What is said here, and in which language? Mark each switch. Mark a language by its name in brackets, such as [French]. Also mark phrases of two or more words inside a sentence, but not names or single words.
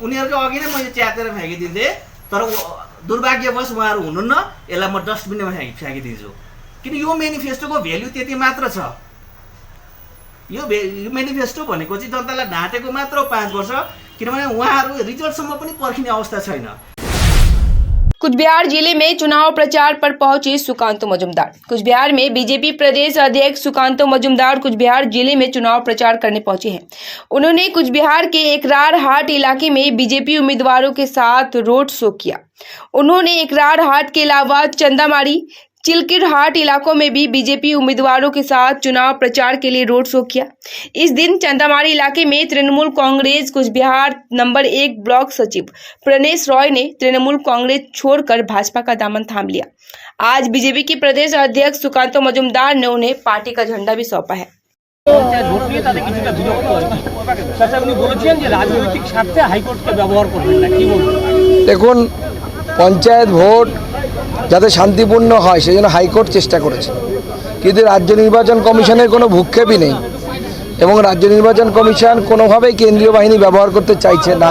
[Nepali] उनीहरूको अघि नै मैले च्यातेर फ्याँकिदिन्थेँ, तर दुर्भाग्यवश उहाँहरू हुनुहुन्न, यसलाई म डस्टबिनमा फ्याँकिदिन्छु। किन यो मेनिफेस्टोको भेल्यु त्यति मात्र छ। यो मेनिफेस्टो भनेको चाहिँ जनतालाई ढाँटेको मात्र 5 वर्ष, किनभने उहाँहरू रिजल्टसम्म पनि पर्खिने अवस्था छैन। [Hindi] कुचबिहार जिले में चुनाव प्रचार पर पहुंचे सुकांतो मजूमदार। कुचबिहार में बीजेपी प्रदेश अध्यक्ष सुकांतो मजूमदार कुचबिहार जिले में चुनाव प्रचार करने पहुंचे हैं। उन्होंने कुचबिहार के एकरार हाट इलाके में बीजेपी उम्मीदवारों के साथ [English] road show [Hindi] किया। उन्होंने एकरार हाट के अलावा चंदामारी, चिलकिरहाट इलाकों में भी बीजेपी उम्मीदवारों के साथ चुनाव प्रचार के लिए [English] road show [Hindi] किया। इस दिन चंदामारी इलाके में तृणमूल कांग्रेस कुचबिहार नंबर 1 ब्लॉक सचिव प्रणेश रॉय ने तृणमूल कांग्रेस छोड़कर भाजपा का दामन थाम लिया। आज बीजेपी के प्रदेश अध्यक्ष सुकांतो मजूमदार ने उन्हें पार्टी का झंडा भी सौंपा है। [Bangla] ভোট নিয়ে তাদের কিছুটা বিরক্ত হয়েছে। আপনি বলেছেন যে রাজনৈতিক স্বার্থে হাইকোর্টকে ব্যবহার করবেন না, কি বলবেন? দেখুন, পঞ্চায়েত ভোট যাতে শান্তিপূর্ণ হয় সেজন্য হাইকোর্ট চেষ্টা করেছে, কিন্তু রাজ্য নির্বাচন কমিশনের কোনো ভূক্ষেপই নেই এবং রাজ্য নির্বাচন কমিশন কোনোভাবেই কেন্দ্রীয় বাহিনী ব্যবহার করতে চাইছে না।